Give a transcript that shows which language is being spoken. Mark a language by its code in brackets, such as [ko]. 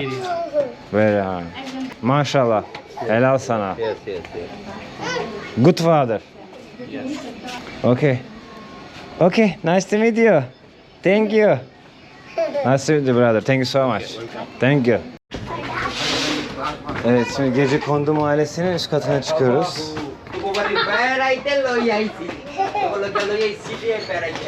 [en] Very easy. Very hard. [tr] Maşallah. Helal sana. [en] Yes yes Good father. Yes. Okay. Nice to meet you. Thank you. Nice to meet you brother. Thank you so much. Thank you. [tr] Evet, şimdi Gecekondu Mahallesi'nin üst katına çıkıyoruz. [bn] বেড়াইতে লই আইছি ওগুলোকে লই আইছি রে বেড়াইতে